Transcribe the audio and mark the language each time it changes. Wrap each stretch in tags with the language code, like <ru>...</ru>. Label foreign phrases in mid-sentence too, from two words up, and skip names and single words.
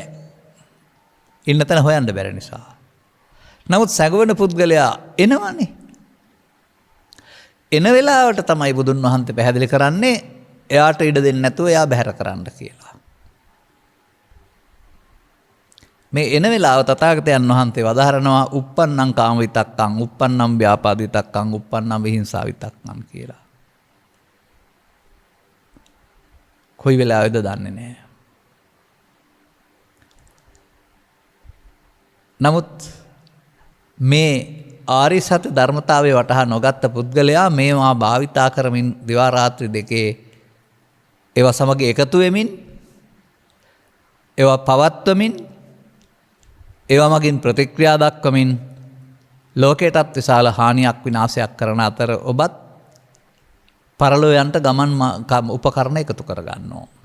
<si>ඉන්න තැන හොයන්න බැරි නිසා. නමුත් සැඟවන පුද්ගලයා එනවනේ. එන වෙලාවට තමයි බුදුන් වහන්සේ පැහැදිලි කරන්නේ එයාට ඉඩ දෙන්නේ නැතුව එයා බැහැර කරන්න කියලා. මේ එන වෙලාව තථාගතයන් වහන්සේ වදාහරනවා</si> <pi>uppannam කාම විතක්කං, uppannam ව්‍යාපාද විතක්කං, uppannam විහිංසා විතක්කං</pi> <si>කියලා. කොයි වෙලාවෙද දන්නේ නැහැ. නමුත් මේ ආරි සත්‍ය ධර්මතාවය වටහා නොගත්ත පුද්ගලයා මේවා භාවිතා කරමින් දිවා රාත්‍රී දෙකේ ඒවා සමග එකතු වෙමින් ඒවා පවත්වමින් ඒවා මගින් ප්‍රතික්‍රියා දක්වමින් ලෝකයටත් විශාල හානියක් විනාශයක් කරන අතර ඔබත් පරලෝයන්ට ගමන් උපකරණ එකතු කරගන්නවා.</si>